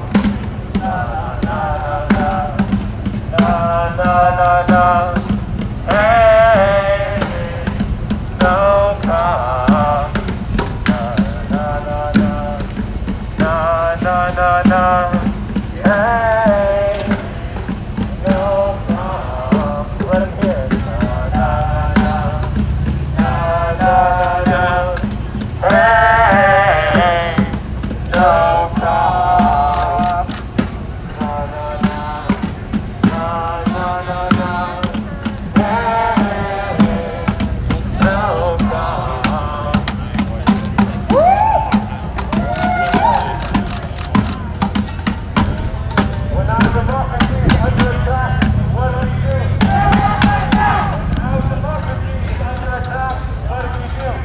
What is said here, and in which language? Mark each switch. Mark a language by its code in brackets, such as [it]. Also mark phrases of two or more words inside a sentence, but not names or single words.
[en] Na na na na. Na na na na, hey, no calm. Na na na na, na na na na, hey, no calm. Let him hear it. Na na na na, na na na, hey, no calm. Na na na. Na na na na, hey, no calm. When our democracy is under attack, what do we do? Our democracy is under attack, what do we do?